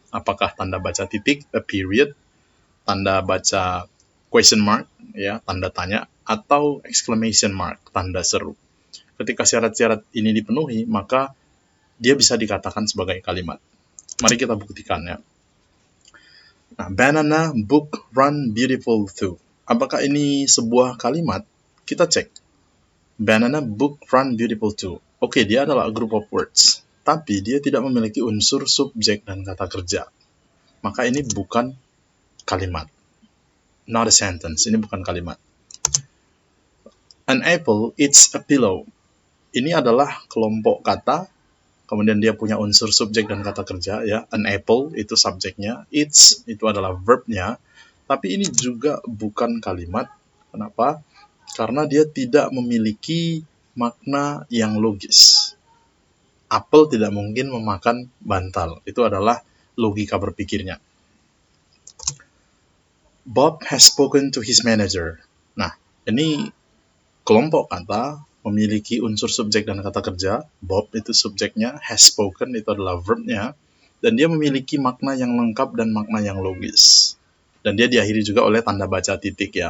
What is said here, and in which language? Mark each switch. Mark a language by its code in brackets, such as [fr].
[id] Apakah tanda baca titik, a period, tanda baca question mark, ya, tanda tanya, atau exclamation mark, tanda seru. Ketika syarat-syarat ini dipenuhi, maka dia bisa dikatakan sebagai kalimat. Mari kita buktikan ya. Nah, [en] banana, book, run, beautiful too. [id] Apakah ini sebuah kalimat? Kita cek. [en] Banana, book, run, beautiful too. [id] Oke, dia adalah [en] a group of words, [id] tapi dia tidak memiliki unsur subjek dan kata kerja. Maka ini bukan kalimat. [en] Not a sentence, [id] ini bukan kalimat. [en] An apple eats a pillow. [id] Ini adalah kelompok kata, kemudian dia punya unsur subjek dan kata kerja ya. An apple itu subjeknya, eats itu adalah verbnya, tapi ini juga bukan kalimat. Kenapa? Karena dia tidak memiliki makna yang logis. Apel tidak mungkin memakan bantal. Itu adalah logika berpikirnya. [en] Bob has spoken to his manager. [id] Nah, ini kelompok kata memiliki unsur subjek dan kata kerja. Bob itu subjeknya, has spoken itu adalah verbnya, dan dia memiliki makna yang lengkap dan makna yang logis. Dan dia diakhiri juga oleh tanda baca titik ya.